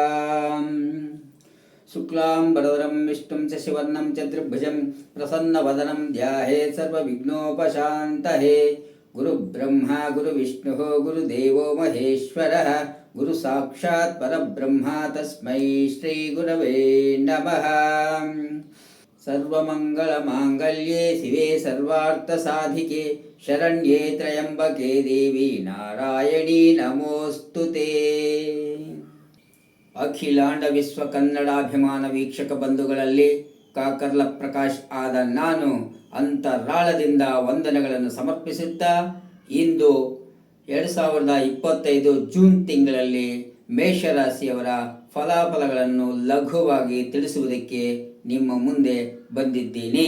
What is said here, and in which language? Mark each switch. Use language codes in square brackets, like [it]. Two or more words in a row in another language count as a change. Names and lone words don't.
[sa] शुक्लाम्बरधरं विष्णुं शशिवर्णं चतुर्भुजं प्रसन्नवदनं ध्यायेत् सर्वविघ्नोपशान्तये. गुरुब्रह्म गुरुविष्णुः गुरुदेवो महेश्वरः गुरु साक्षात् परब्रह्म तस्मै श्री गुरवे नमः. सर्वमङ्गल माङ्गल्ये शिवे सर्वार्थ साधिके शरण्ये त्रयम्बके देवि नारायणि नमोस्तुते. [kn] ಅಖಿಲಾಂಡ ವಿಶ್ವ ಕನ್ನಡಾಭಿಮಾನ ವೀಕ್ಷಕ ಬಂಧುಗಳಲ್ಲಿ ಕಾಕರ್ಲ ಪ್ರಕಾಶ್ ಆದ ನಾನು ಅಂತರಾಳದಿಂದ ವಂದನೆಗಳನ್ನು ಸಮರ್ಪಿಸುತ್ತಾ, ಇಂದು 2025 ಜೂನ್ ತಿಂಗಳಲ್ಲಿ ಮೇಷರಾಶಿಯವರ ಫಲಾಫಲಗಳನ್ನು ಲಘುವಾಗಿ ತಿಳಿಸುವುದಕ್ಕೆ ನಿಮ್ಮ ಮುಂದೆ ಬಂದಿದ್ದೀನಿ.